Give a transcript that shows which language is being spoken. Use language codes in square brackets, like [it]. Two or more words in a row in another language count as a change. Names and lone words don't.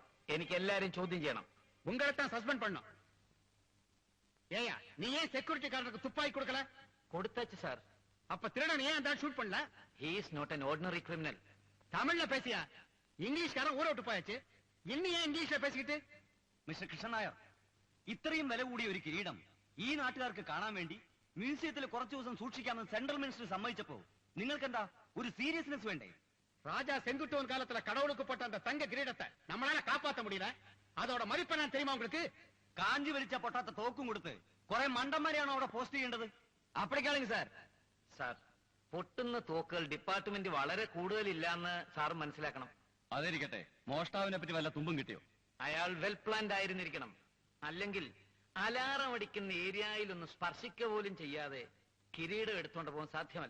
[ml] എനിക്ക് എല്ലാരും ചോദ്യം ചെയ്യണം. [ta] உங்களைத்தான் சஸ்பெண்ட் பண்ணும். ஏயா நீ ஏன் செக்யூரிட்டிக்காரனுக்கு துப்பாக்கி கொடுக்கல? കൊടുത്തச்சு சார். அப்ப திருடன் ஏன் அந்த ஷூட் பண்ணல? [en] he is not an ordinary criminal. [ta] தமிழ்ல பேசியா? இங்கிலீஷ்காரன் ஊரை விட்டு போயாச்சு இனி ஏன் இங்கிலீஷ்ல பேசிக்கிட்டு? [ml] മിസ്റ്റർ കൃഷ്ണൻ നായർ, ഇത്രയും വില കൂടിയ ഒരു കിരീടം ഈ നാട്ടുകാർക്ക് കാണാൻ വേണ്ടി മ്യൂസിയത്തിൽ കുറച്ചു ദിവസം സൂക്ഷിക്കാമെന്ന് സെൻട്രൽ മിനിസ്റ്റർ സമ്മതിച്ചപ്പോ നിങ്ങൾക്കെന്താ ഒരു സീരിയസ്നെസ് വേണ്ടേ? [ta] ராஜா செங்குட்டுவன் காலத்துல கடவுளுக்கு போட்ட அந்த தங்க கிரீடத்தை நம்மளால காப்பாற்ற முடியல. அதோட மதிப்பு நான் தெரியுமா உங்களுக்கு? [ml] കാഞ്ചി വലിച്ച പൊട്ടാത്ത തോക്കും കൊടുത്ത് കുറെ മണ്ടന്മാരെയാണോ അവിടെ പോസ്റ്റ് ചെയ്യേണ്ടത്? അപ്പഴേക്കാണെങ്കിൽ സാർ സാർ, പൊട്ടുന്ന തോക്കുകൾ ഡിപ്പാർട്ട്മെന്റ് വളരെ കൂടുതലില്ലാന്ന് സാർ മനസ്സിലാക്കണം. അതിരിക്കട്ടെ, മോഷ്ടാവിനെ പറ്റി വല്ല തുമ്പും കിട്ടിയോ? അയാൾ [en] well planned [ml] ആയിരുന്നിരിക്കണം. അല്ലെങ്കിൽ അലാറം അടിക്കുന്ന ഏരിയയിലൊന്ന് സ്പർശിക്ക പോലും ചെയ്യാതെ കിരീടം എടുത്തുകൊണ്ട് പോകാൻ സാധ്യമല്ല.